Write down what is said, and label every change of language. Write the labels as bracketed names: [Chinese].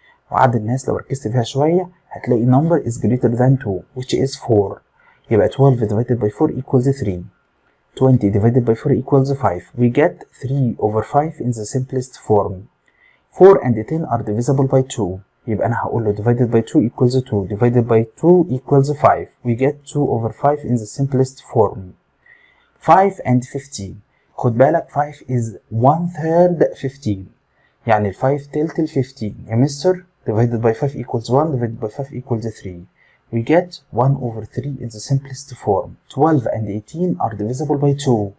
[Arabic] وعدد الناس لو ركزت فيها شوية هتلاقي [English] number is greater than 2 which is 4. يبقى 12 divided by 4 equals 3. 20 divided by 4 equals 5. We get 3 over 5 in the simplest form. 4 and 10 are divisible by 2. [Arabic] يبقى أنا هقول له [English] divided by 2 equals 2. Divided by 2 equals 5. We get 2 over 5 in the simplest form. 5 and 15. [Arabic] خد بالك [English] 5 is 1/3 15. [Arabic] يعني ال 5 تلت ال 15. يا مستر [English] divided by 5 equals 1 divided by 5 equals 3. We get 1 over 3 in the simplest form. 12 and 18 are divisible by 2.